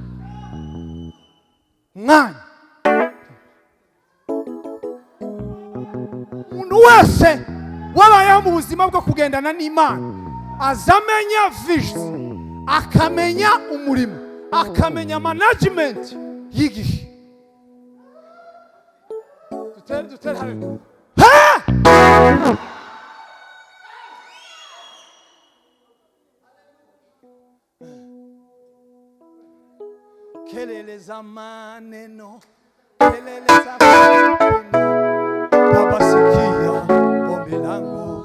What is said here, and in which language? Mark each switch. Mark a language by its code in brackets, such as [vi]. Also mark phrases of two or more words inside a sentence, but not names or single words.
[rw] Mwanya umuntu wese wabayeho mu buzima bwo kugendana n'Imana azamenya vision, akamenya umurimo, akamenya management y'igihe. Dutere haleluya. [sw] Kelele za maneno, kelele za maneno, Baba sikia ombi langu.